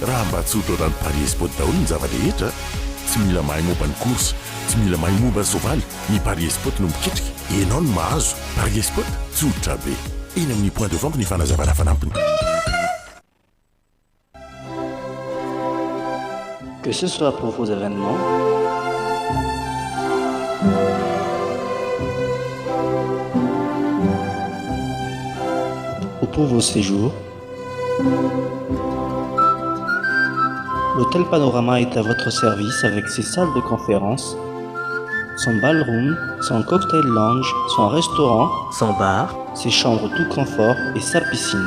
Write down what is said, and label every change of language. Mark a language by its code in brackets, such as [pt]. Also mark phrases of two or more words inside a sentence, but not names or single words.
[mg] mba tsy hotrorany paris sport daholo ny zava-rehetra tsy mila mahay momba ny course tsy mila mahay momba ny soavaly ny paris sport no miketrika ianao no mahazo paris sport tsy hoditra be eny amin'ny [fr] point de vente [mg] ny fanazavana fanampiny. [fr] Que ce soit pour vos événements, ou pour vos séjours, l'hôtel Panorama est à votre service avec ses salles de conférence, son ballroom, son cocktail lounge, son restaurant, son bar, ses chambres tout confort et sa piscine.